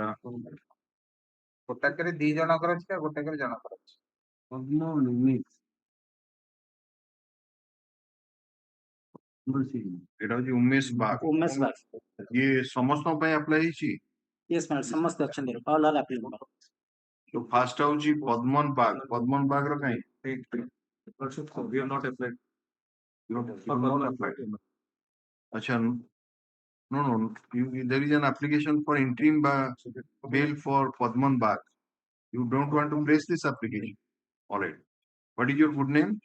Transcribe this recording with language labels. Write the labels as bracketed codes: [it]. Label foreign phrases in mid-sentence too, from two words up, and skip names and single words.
[or] ଗୋଟାକରେ 2 ଜଣଙ୍କର ଅଛି ଆଉ ଗୋଟାକରେ ଜଣଙ୍କର ଅଛି। ଏଟା ହଉଛି ଉମେଶ ବାଗ। उमेश बाग। ଇଏ ସମସ୍ତଙ୍କ ପାଇଁ ଆପ୍ଲାଏ ହେଇଛି। [en] Yes, madam. [or] ସମସ୍ତେ ଅଛନ୍ତି। [en] All are applicable. So first [or] ହଉଛି ପଦ୍ମନ ବାଗ। ପଦ୍ମନ ବାଗର କାଇଁ? [en] We have not applied. You have not applied. Acha, no. There is an application for interim bail for Padman Bag. You don't want to place this application. All right. What is your good name?